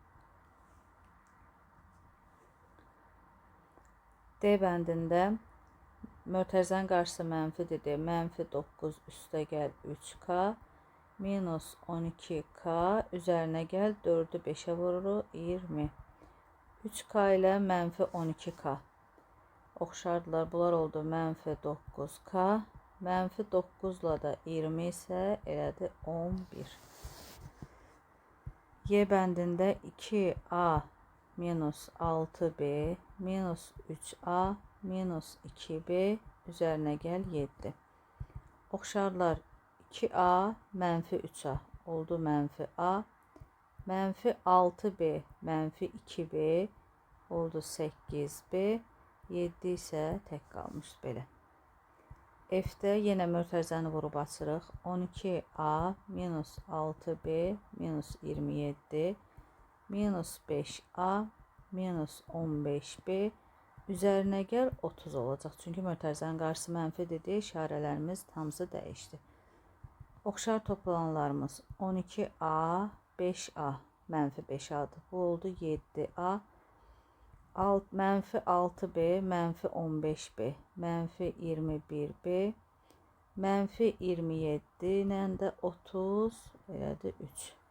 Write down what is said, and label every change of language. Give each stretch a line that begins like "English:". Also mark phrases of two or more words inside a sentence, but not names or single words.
Azerbaijani: D bəndində mötərizənin qarşısı mənfidir deyə mənfi 9 üstəgəl 3k minus 12k üzərinə gəl 4-ü 5-ə vururuq 20. 3k ilə mənfi 12k oxşardılar. Bunlar oldu mənfi 9k. Mənfi 9 ilə də 20 isə elədi 11. Y bəndində 2a minus 6b minus 3a minus 2b üzərinə gəl 7. Oxşarlar 2a mənfi 3a oldu mənfi a. Mənfi 6b mənfi 2b oldu 8b. 7 isə tək qalmış belə. F-də yenə mötərizəni vurub açırıq. 12a minus 6b minus 27 minus 5a minus 15b üzərinə gəl 30 olacaq. Çünki mötərizənin qarşısı mənfidir deyə işarələrimiz hamısı dəyişdi. Oxşar toplananlarımız 12a, 5a, mənfi 5a-dır. Bu oldu 7a, mənfi 6b, mənfi 15b, mənfi 21b, mənfi 27 ilə də 30 elədi 3.